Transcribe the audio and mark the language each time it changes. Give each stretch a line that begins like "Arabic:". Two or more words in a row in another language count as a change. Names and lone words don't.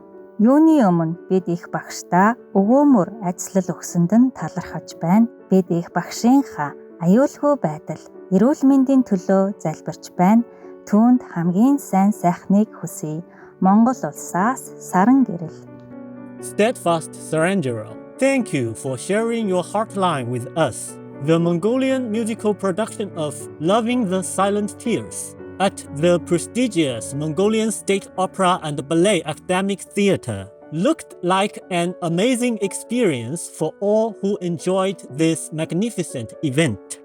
Mongolian: Юуны өмнө бид их багштаа өгөөмөр ажиллал өгсөнд нь талархаж байна. Бид их багшийнхаа аюулгүй байдал, эрүүл мэндийн төлөө залбирч байна. Түүнд хамгийн сайн сайхныг хүсье. Монгол улсаас Саран гэрэл.
English: Steadfast Saranjaro, thank you for sharing your heartline with us. The Mongolian musical production of Loving the Silent Tears at the prestigious Mongolian State Opera and Ballet Academic Theatre looked like an amazing experience for all who enjoyed this magnificent event.